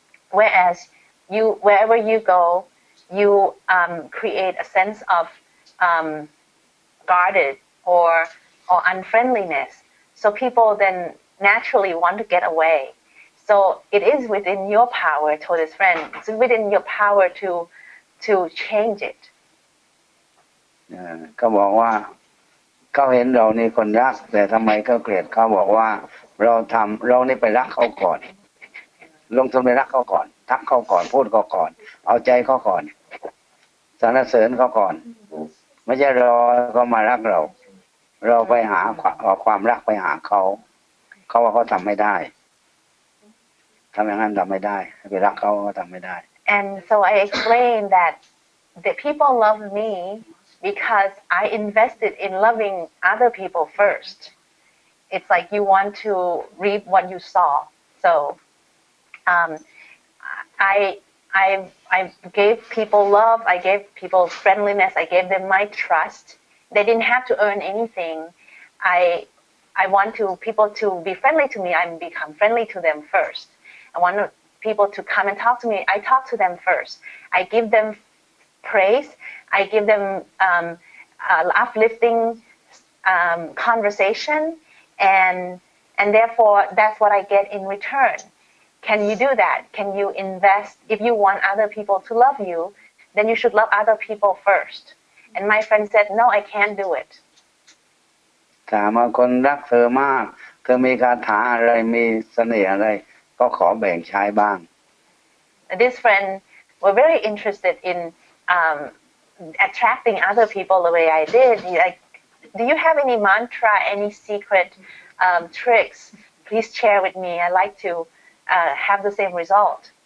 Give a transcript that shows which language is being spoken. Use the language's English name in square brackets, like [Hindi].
[English] Whereas you, wherever you go, you create a sense of guarded or unfriendliness. So people then naturally want to get away. So it is within your power, told his friend, it's within your power to change it. [Thai] เขาบอกว่าเขาเห็นเรานี่คนรักแต่ทำไมเขาเกลียดเขาบอกว่าเรานี่ไปรักเขาก่อนลงทุนไปรักเขาก่อนทักเขาก่อนพูดเขาก่อนเอาใจเขาก่อนสรรเสริญเขาก่อนไม่ใช่รอเขามารักเราไปหาความรักไปหาเขาว่าเขาทำไม่ได้ทำอย่างนั้นทำไม่ได้ไปรักเขาก็ทำไม่ได้ [English] And so I explained that the people love me because I invested in loving other people first. It's like you want to reap what you sow. So I gave people love, I gave people friendliness, I gave them my trust. They didn't have to earn anything. I want people to be friendly to me. I become friendly to them first. I want people to come and talk to me. I talk to them first. I give them praise. I give them uplifting conversation, and therefore that's what I get in return. Can you do that? Can you invest? If you want other people to love you, then you should love other people first. And my friend said, no, I can't do it. [Thai] ถามว่าคนรักเธอมากเธอมีคาถาอะไรมีเสน่ห์อะไรก็ขอแบ่งใช้บ้าง [English] This friend were very interested in attracting other people the way I did. He like, do you have any mantra, any secret tricks? Please share with me. I like to have the same result.